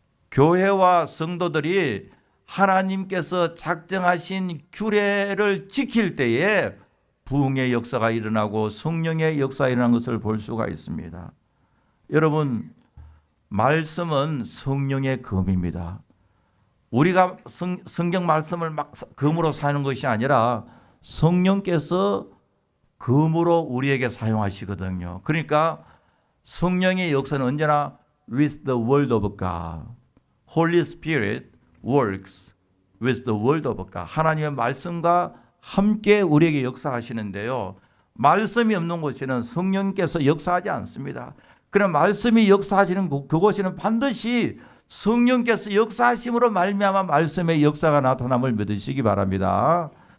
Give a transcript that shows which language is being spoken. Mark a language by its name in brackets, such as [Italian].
[Korean] 교회와 성도들이 하나님께서 작정하신 규례를 지킬 때에 부흥의 역사가 일어나고 성령의 역사가 일어나는 것을 볼 수가 있습니다. 여러분, 말씀은 성령의 검입니다. 우리가 성경 말씀을 막 검으로 사는 것이 아니라 성령께서 검으로 우리에게 사용하시거든요. 그러니까 성령의 역사는 언제나 [English] with the word of God. Holy Spirit works with the word of God. [Korean] 하나님의 말씀과 함께 우리에게 역사하시는데요. 말씀이 없는 곳에는 성령께서 역사하지 않습니다. 그럼 말씀이 역사하시는 그곳에는 반드시 성령께서 역사하심으로 말미암아 말씀의 역사가 나타남을 믿으시기 바랍니다.